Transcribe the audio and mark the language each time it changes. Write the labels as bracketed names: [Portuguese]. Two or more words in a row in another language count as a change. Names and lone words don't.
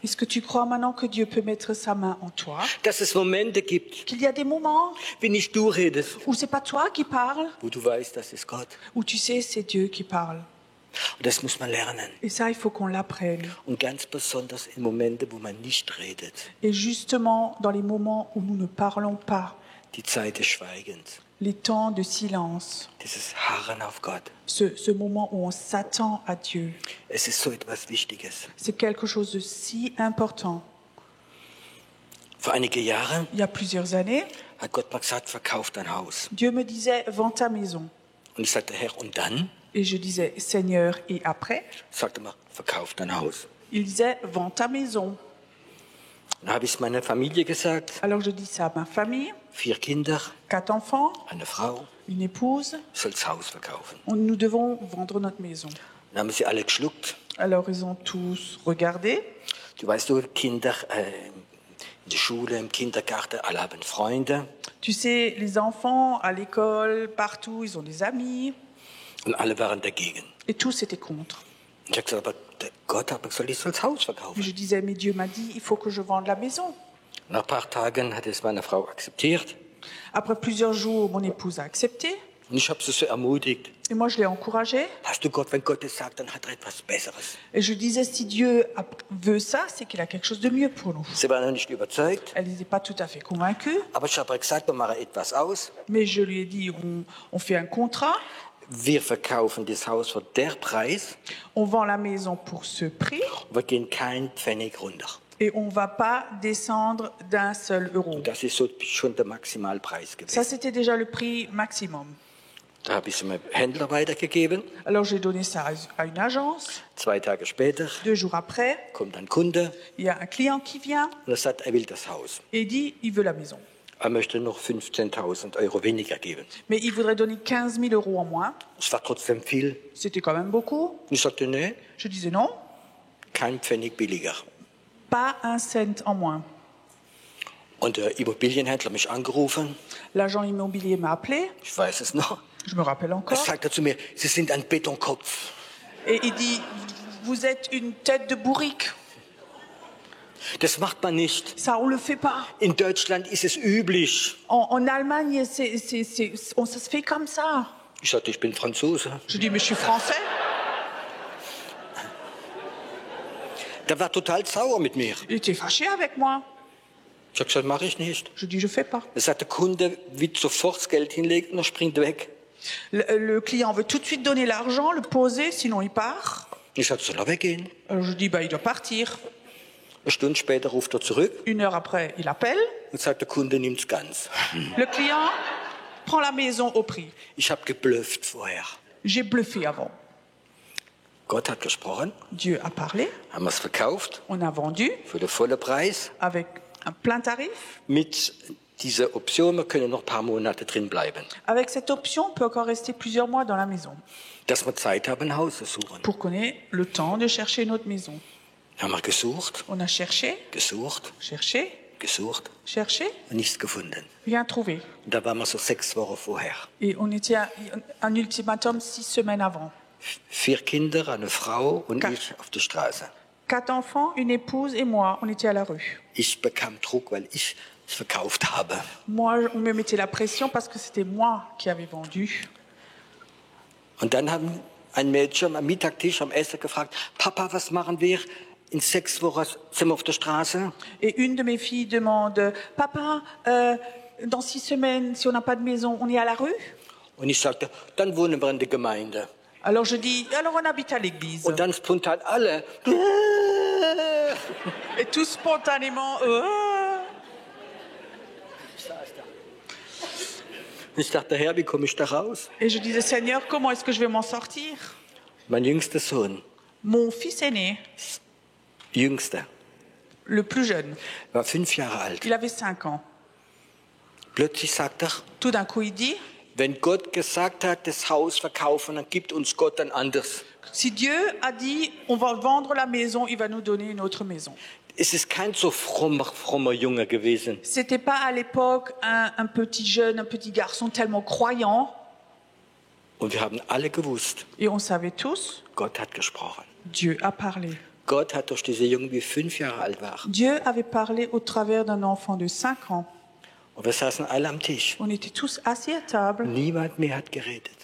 [French] est-ce que tu crois maintenant que Dieu peut mettre sa main en toi? [German] Dass es Momente gibt, [French] Qu'il y a des moments [German] wie nicht du redest, [French] où c'est pas toi qui parles, [German] wo du weißt, das ist Gott. [French] où tu sais, c'est Dieu qui parle. [German] Und das muss man lernen. [French] Et ça, il faut qu'on l'apprenne. [German] Und ganz besonders in Momente, wo man nicht redet. [French] Et justement, dans les moments où nous ne parlons pas, [German] Die Zeit des Schweigens. [French] les temps de silence, [German] Dieses Harren auf Gott. [French] ce moment où on s'attend à Dieu, [German] Es ist so etwas Wichtiges. [French] c'est quelque chose de si important. [German] Vor einige Jahre [French] Il y a plusieurs années, [German] hat Gott mal gesagt, verkauf dein Haus. [French] Dieu me disait, vends ta maison. [German] Und ich sagte, Herr, und dann? [French] Et je disais, Seigneur, et après? [German] Sagte mal, verkauf dein Haus. [French] Il disait, vends ta maison. [German] Dann habe ich es meiner Familie gesagt. [French] Alors je dis ça à ma famille, [German] 4 Kinder, [French] 4 enfants, [German] eine Frau, [French] une épouse. [German] soll das Haus verkaufen. [French] Nous devons vendre notre maison. [German] Dann haben sie alle geschluckt. [French] Alors ils ont tous regardé. [German] Du weißt, du Kinder in der Schule, im Kindergarten, alle haben Freunde. [French] Tu sais, les enfants à l'école, partout, ils ont des amis. [German] Und alle waren dagegen. [French] Et tous étaient contre. [German] Und ich habe gesagt, aber der Gott hat gesagt, ich soll das Haus [French] Mais [German] verkaufen. [French] je disais, mais Dieu m'a dit, il faut que je vende la maison. [German] Nach ein paar Tagen hat es meine Frau akzeptiert. [French] Après plusieurs jours, mon épouse a accepté. [German] Und ich habe sie so ermutigt. [French] Et moi, je l'ai encouragée. [German] Weißt du, Gott, wenn Gott es sagt, dann hat er etwas Besseres. [French] Et je disais, si Dieu veut ça, c'est qu'il a quelque chose de mieux pour nous. [German] Sie war noch nicht überzeugt. [French] Elle n'était pas tout à fait convaincue. [German] Aber ich habe ihr gesagt, wir machen etwas aus. [French] Mais je lui ai dit, on fait un contrat. [German] Wir verkaufen das Haus für der Preis. [French] On vend la maison pour ce prix. [German] Wir gehen kein Pfennig runter. [French] Et on ne va pas descendre d'un seul euro. [German] Und das ist so schon der Maximalpreis [French] Ça, [German] gewesen. [French] c'était déjà le prix maximum. [German] Da habe ich es meinem Händler weitergegeben. [French] Alors, j'ai donné ça à une agence. [German] 2 Tage später [French] 2 jours après, [German] kommt ein Kunde [French] il y a un client qui vient [German] und er sagt, er will das Haus. [French] et dit il veut la maison. [German] Er möchte noch 15.000 Euro weniger geben. [French] Mais il voudrait donner 15 000 euros en moins. [German] Es war trotzdem viel. [French] C'était quand même beaucoup. [German] Und ich sagte, nee, [French] Je disais non, [German] kein Pfennig billiger. [French] pas un cent en moins. [German] Und der Immobilienhändler hat mich angerufen. [French] L'agent immobilier m'a appelé, [German] Ich weiß es noch. [French] je me rappelle [German] Er [French] encore, [German] sagte zu mir, Sie sind ein Betonkopf. [French] et il dit vous êtes une tête de bourrique. [German] Das macht man nicht. [French] Ça, on le fait pas. [German] In Deutschland ist es üblich. [French] En Allemagne, ça se fait comme ça. [German] Ich sagte, ich bin Franzose. [French] Je dis mais je suis français. [German] Der war total sauer mit mir. [French] Il était fâché avec moi. [German] Ich habe gesagt, mache ich nicht. [French] Je dis je fais pas. [German] Er sagt, der Kunde wird sofort das Geld hinlegen und er springt weg. [French] Le client veut tout de suite donner l'argent, le poser, sinon il part. [German] Ich sagte, soll er weggehen? [French] Alors je dis, bah, il doit partir. [German] Eine Stunde später ruft er zurück [French] 1 heure après, il appelle. [German] und sagt, der Kunde nimmt's ganz. [French] Le client prend la maison au prix. [German] Ich habe geblufft vorher. [French] J'ai bluffé avant. [German] Gott hat gesprochen, [French] Dieu a parlé, [German] haben wir es verkauft [French] on a vendu [German] für den vollen Preis. [French] avec un plein tarif. [German] Mit dieser Option, wir können noch ein paar Monate drin bleiben. [French] Avec cette option, on peut encore rester plusieurs mois dans la maison [German] Dass wir Zeit haben, ein Haus zu suchen. [French] pour qu'on ait le temps de chercher une autre maison. [German] Haben wir gesucht, [French] On a cherché, [German] gesucht, [French] cherché, [German] gesucht [French] cherché, [German] und nichts gefunden. [French] rien trouvé. [German] Und da waren wir so 6 Wochen vorher. [French] Et on était à un ultimatum 6 semaines avant. [German] 4 Kinder, eine Frau und Ka- ich auf der Straße. [French] 4 enfants, une épouse et moi, on était à la rue. [German] Ich bekam Druck, weil ich es verkauft habe. [French] Moi, on me mettait la pression parce que c'était moi qui avais vendu. [German] Und dann haben ein Mädchen am Mittagtisch am Essen gefragt, Papa, was machen wir? In 6 Wochen sind wir auf der Straße. [French] Et une de mes filles demande, Papa, dans 6 semaines, si on n'a pas de maison, on est à la rue? [German] Und ich sagte, dann wohnen wir in der Gemeinde. [French] Alors je dis, alors on habite à l'église. [German] Und dann spontan alle. [French] Et tout spontanément, [German] Ich dachte, Herr, wie komme ich da raus? [French] Et je disais, Seigneur, comment est-ce que je vais m'en sortir? [German] Mein jüngster Sohn, [French] Mon fils aîné, [German] jüngster, [French] le plus jeune, [German] war 5 Jahre alt. [French] il avait 5 ans. [German] Plötzlich sagt er, [French] Tout d'un coup, il dit, [German] wenn Gott gesagt hat, das Haus verkaufen, dann gibt uns Gott ein anderes. [French] si Dieu a dit, on va vendre la maison, il va nous donner une autre maison. [German] Es ist kein so frommer Junge gewesen. [French] C'était pas à l'époque un petit jeune, un petit garçon tellement croyant. [German] Und wir haben alle gewusst, [French] Et on savait tous, [German] Gott hat gesprochen. [French] Dieu a parlé. [German] Gott hat durch diese Jungen, die 5 Jahre alt war. [French] Dieu avait parlé au travers d'un enfant de 5 ans. [German] Und wir saßen alle am Tisch. [French] On était tous assis à table. [German] Niemand mehr hat geredet.